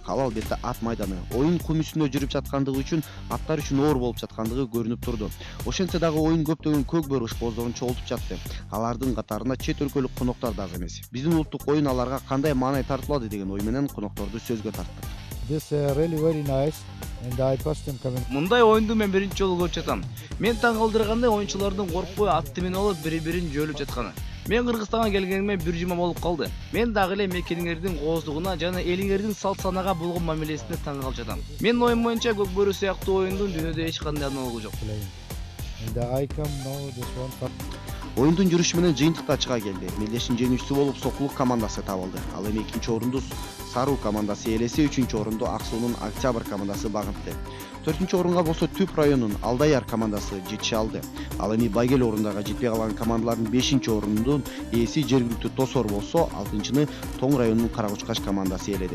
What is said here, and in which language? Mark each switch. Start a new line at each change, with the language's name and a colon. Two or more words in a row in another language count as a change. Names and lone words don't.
Kyrgyz: Ал албетте ат майданы. Оюн кум үстүндө жүрүп жаткандыгы үчүн аттар үчүн оор болуп жаткандыгы көрүнүп турду. Ошентсе дагы оюн көптөгөн көк бөрү ышпоздорун чогултуп жатты. Алардын катарында чет өлкөлүк коноктор да аз эмес. Биздин улуттук оюн аларга кандай маанай тартуулады деген ой менен конокторду сөзгө тарттык.
English: This really very nice and I first time coming.
Kyrgyz: Мындай оюнду мен биринчи жолу көрүп жатам. Мен таң калтыргандай оюнчулардын коркпой атты менен алып бири-бирин жөөлүп жатканы. Мен Кыргызстанга келгениме бир жума болуп калды. Мен дагы эле мекениңердин кооздугуна жана элиңердин салт санаага болгон мамилесине таң калып жатам. Менин оюм боюнча көк бөрү сыяктуу оюндун дүйнөдө эч кандай аналогу жок.
English: And I come now this one.
Kyrgyz: Оюндун жүрүшү менен жыйынтыкта чыга келди. Мелдештин жеңүүчүсү болуп Сокулук командасы табылды. Ал эми экинчи орунду Саруу командасы ээлесе, үчүнчү орунду Ак Суунун Октябрь командасы багынтты. 4-чү орунга болсо Түп районунун Алдаяр командасы жетише алды. Ал эми байгел орундага жетпей калган командалардын 5-чи орунун ээси жергиликтүү Тосор болсо, 6-чыны Тоң районунун Каракучкаш командасы ээледи.